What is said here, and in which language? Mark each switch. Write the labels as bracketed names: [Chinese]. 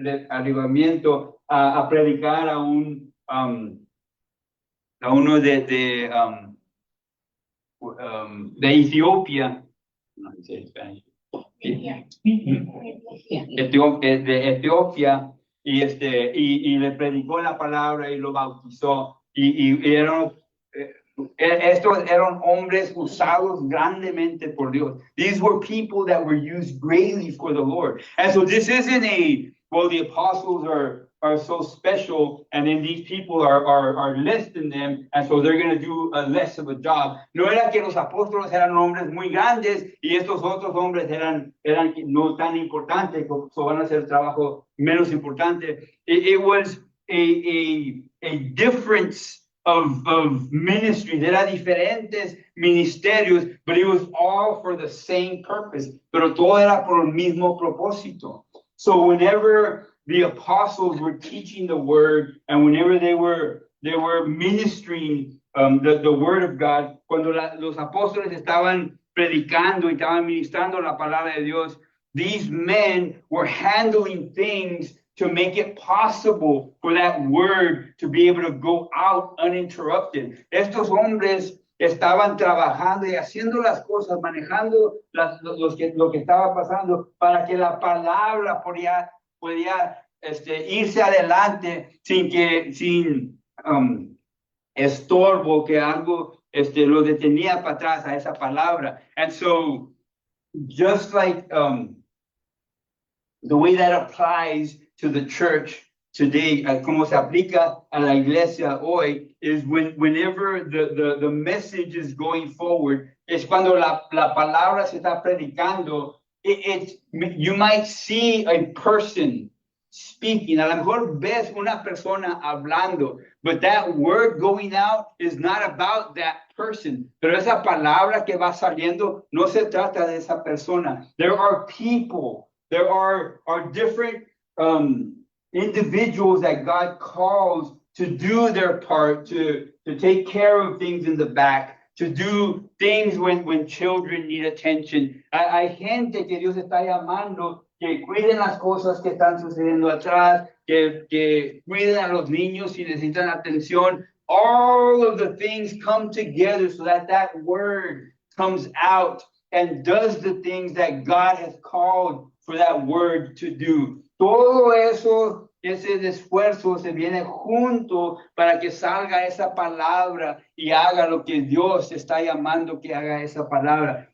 [Spanish] arreglamiento a predicar a uno de Etiopía, no sé en Spanish, de Etiopía, y le predicó la palabra y lo bautizó, y eran estos eran hombres usados grandemente por Dios. [English] These were people that were used greatly for the Lord. And so this isn't the apostles are so special, and then these people are less than them, and so they're going to do less of a job. [Spanish] No era que los apóstoles eran hombres muy grandes y estos otros hombres eran no tan importantes, so van a hacer trabajo menos importante. [English] It was a difference of ministries. [Spanish] Era diferentes ministerios, [English] but it was all for the same purpose. [Spanish] Pero todo era por el mismo propósito. [English] So whenever the apostles were teaching the word, and whenever they were ministering the word of God, [Spanish] cuando los apóstoles estaban predicando y estaban ministrando la palabra de Dios, [English] these men were handling things to make it possible for that word to be able to go out uninterrupted. [Spanish] Estos hombres estaban trabajando y haciendo las cosas, manejando lo que estaba pasando para que la palabra podía irse adelante sin estorbo, que algo lo detenía para atrás a esa palabra. [English] And so, just like the way that applies to the church today, [Spanish] como se aplica a la iglesia hoy, [English] is whenever the message is going forward, [Spanish] es cuando la palabra se está predicando, [English] you might see a person speaking. [Spanish] A lo mejor ves una persona hablando, [English] but that word going out is not about that person. [Spanish] Pero esa palabra que va saliendo no se trata de esa persona. [English] There are people, there are different individuals that God calls to do their part, to take care of things in the back, to do things when children need attention. [Spanish] Hay gente que Dios está llamando que cuiden las cosas que están sucediendo atrás, que cuiden a los niños si necesitan atención. [English] All of the things come together so that word comes out and does the things that God has called for that word to do. [Spanish] Todo eso, ese esfuerzo se viene junto para que salga esa palabra y haga lo que Dios está llamando que haga esa palabra.